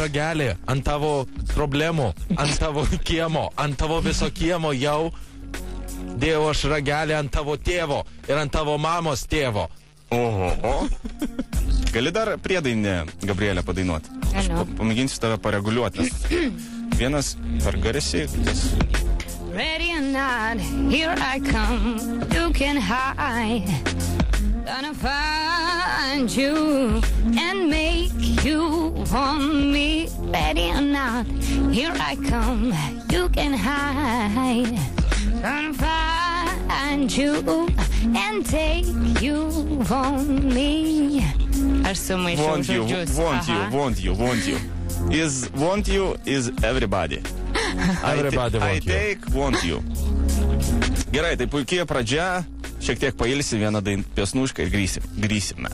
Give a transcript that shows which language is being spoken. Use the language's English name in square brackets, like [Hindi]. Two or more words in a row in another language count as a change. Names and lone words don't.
[Lithuanian] ragelį ant tavo problemų, ant tavo kiemo, ant tavo viso kiemo jau dėjau aš ragelį ant tavo tėvo ir ant tavo mamos tėvo. Oho. Gali dar priedainę, Gabrielė, padainuoti? Aš Galiu. pamėginsiu tave pareguliuoti. Vienas per garsiai, kitas. [English] Ready or not, here I come. You can hide. Gonna find you and make you want me. Ready or not, here I come. You can hide. Gonna find you and take you on me. [Lithuanian] Aš sumaišiau [English] Want you, [Lithuanian] žodžius. [English] want you, Aha. want you, want you. Want you is everybody. Everybody I want you. take want you. [Lithuanian] Gerai, tai puikiai pradžia. Šiek tiek pailsi vieną piesnušką ir grįsime.